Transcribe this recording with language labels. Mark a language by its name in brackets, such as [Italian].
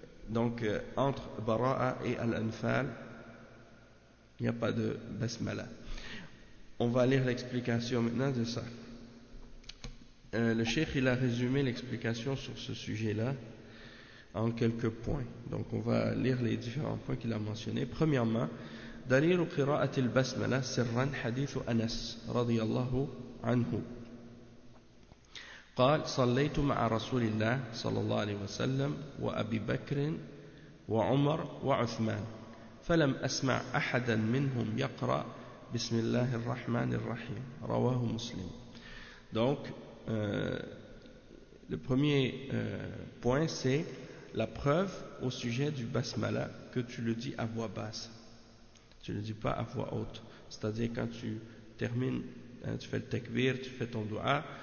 [French] Donc entre Bara'a et Al-Anfal, il n'y a pas de Basmala. On va lire l'explication maintenant de ça. Le Cheikh, il a résumé l'explication sur ce sujet-là en quelques points. Donc on va lire les différents points qu'il a mentionnés. Premièrement, [Arabic] دليل قراءة البسملة سرا حديث أنس رضي الله عنه قال صليت مع رسول الله صلى الله عليه وسلم وأبي بكر وعمر وعثمان فلم أسمع أحدا منهم يقرأ بسم الله الرحمن الرحيم رواه مسلم. [French] Donc le premier point c'est la preuve au sujet du basmala que tu le dis à voix basse. Tu ne le dis pas à voix haute. C'est-à-dire quand tu termines, tu fais le takbir, tu fais ton dua.